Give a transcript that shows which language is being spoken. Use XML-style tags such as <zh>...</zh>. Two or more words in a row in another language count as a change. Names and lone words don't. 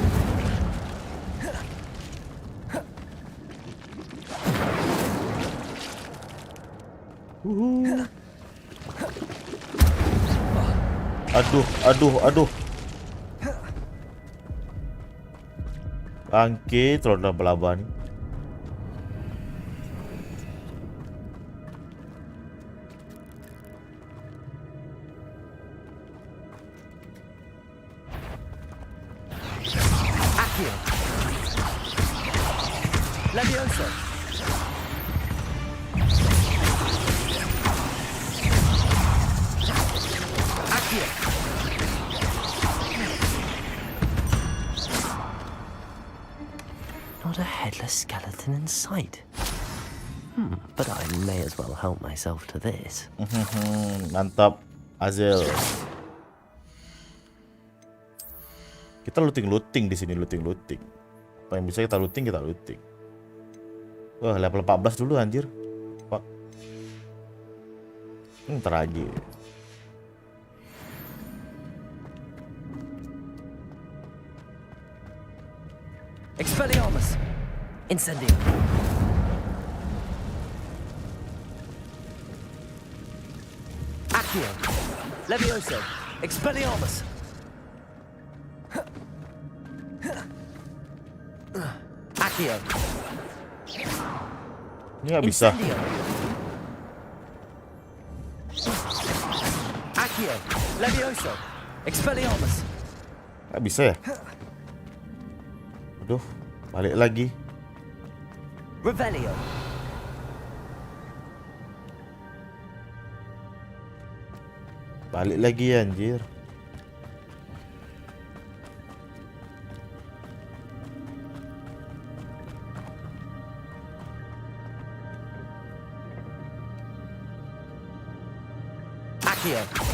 <id>Aduh. Bangke, terlalu dalam pelabuhan nih. Accio. Levioso. Accio.</id> <en>Not a headless skeleton in sight. But I may as well help myself to this.</en> <id>Mantap, Azel. Kita looting di sini, looting. Apa yang bisa kita looting. Wah, level 14 dulu anjir. Pak. Ntar lagi. Expelliarmus. Incendio. Accio. Levioso. Expelliarmus. Accio. Ini nggak bisa. Incendio. Accio. Levioso. Expelliarmus. Nggak bisa ya? Aduh, balik lagi. Revelio. Balik lagi ya, anjir. Accio.</id>